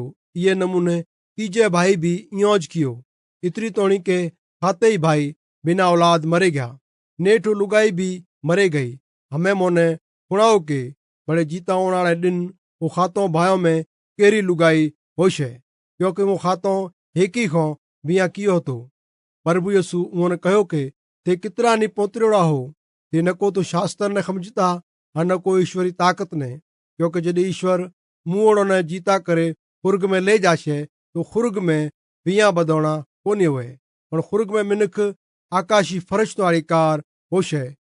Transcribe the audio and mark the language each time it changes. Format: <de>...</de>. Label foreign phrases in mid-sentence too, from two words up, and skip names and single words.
<mwr>ये नमूने तीजे भाई भी इयोज कियो। इतरी तोणी के खाते ही भाई बिना औलाद मरे गया। नेठो लुगाई भी मरे गई। हमें मोने सुनाओ के बड़े जीता वाले दिन वो खातों भाइयों में केरी लुगाई होश है क्योंकि वो खातों एक ही को बिया कियो तो। प्रभु यीशु उन्होंने कहो के ते कितरा नी पोतरेड़ा हो ते नको तो शास्त्र ने समझता और न को ईश्वरी ताकत ने। क्योंकि जदि ईश्वर मुओड़ो ने जीता करे खुर्ग में ले जाशे तो खुर्ग में बिया बदौना कोनी हुए पर खुर्ग में मिनख आकाशी फरिश्तों वाली कार होश है।</mwr>